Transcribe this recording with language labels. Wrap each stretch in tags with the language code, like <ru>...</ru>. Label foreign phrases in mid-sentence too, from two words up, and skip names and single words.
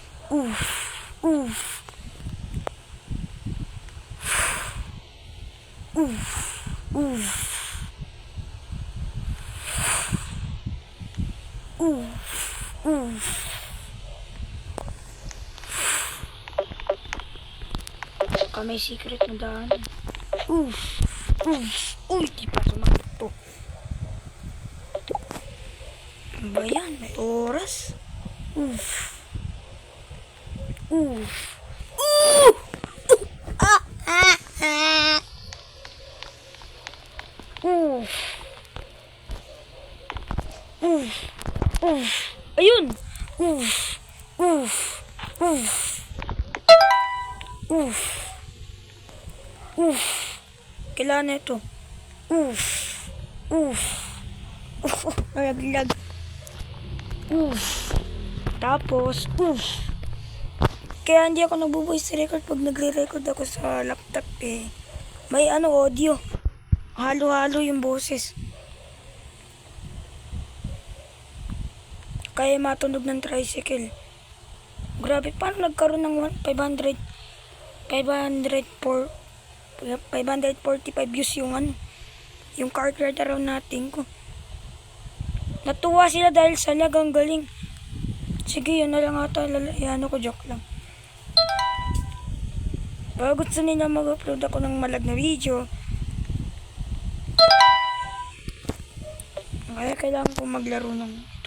<tl>Oof. Oof. Oof. Oof. Oof. Oof. Baka may secret na daanan. Oof. Oof. Uy, di pa sumakto. Ano ba yan? May oras? Oof. Oof. Oof! Ah! Ah! Ah! Oof. Oof. Oof. Ayun! Oof. Oof. Oof. Oof. Oof. Kailangan na ito. Oof. Oof. Oof. Nalaglag. Oof. Tapos, oof. Kaya hindi ako nagbo-</tl> <en>voice record</en> <tl>pag nagre-record ako sa laptop eh. May audio. Halo-halo yung boses. Kaya matunog ng tricycle. Grabe, paano nagkaroon ng 545 views yung</tl> <en>car ride around</en> <tl>natin ko. Natuwa sila dahil sa lag, ang galing. Sige, yun na lang ata. Ko, joke lang. Baka gusto nila mag-upload ako ng malag na video. Kaya kailangan ko maglaro ng ito.</tl>